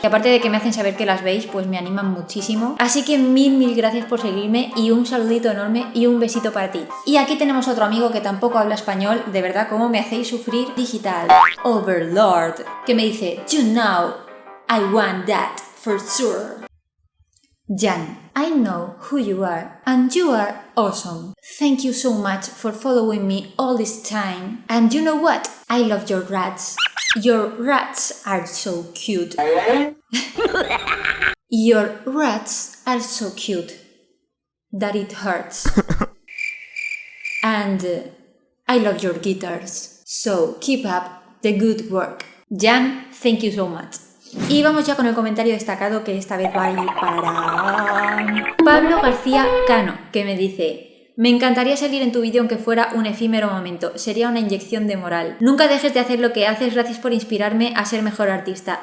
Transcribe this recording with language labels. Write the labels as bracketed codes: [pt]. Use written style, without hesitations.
[es] Que aparte de que me hacen saber que las veis, pues me animan muchísimo, así que mil gracias por seguirme y un saludito enorme y un besito para ti. Y aquí tenemos otro amigo que tampoco habla español, de verdad cómo me hacéis sufrir digital, Overlord, que me dice you know I want that for sure. [en] Jan, I know who you are and you are awesome. Thank you so much for following me all this time. And you know what? I love your rats. Your rats are so cute. Your rats are so cute that it hurts. And I love your guitars. So, keep up the good work. Jan, thank you so much. [es] Y vamos ya con el comentario destacado, que esta vez va a ir para Pablo García Cano, que me dice: me encantaría salir en tu vídeo aunque fuera un efímero momento, sería una inyección de moral. Nunca dejes de hacer lo que haces, gracias por inspirarme a ser mejor artista.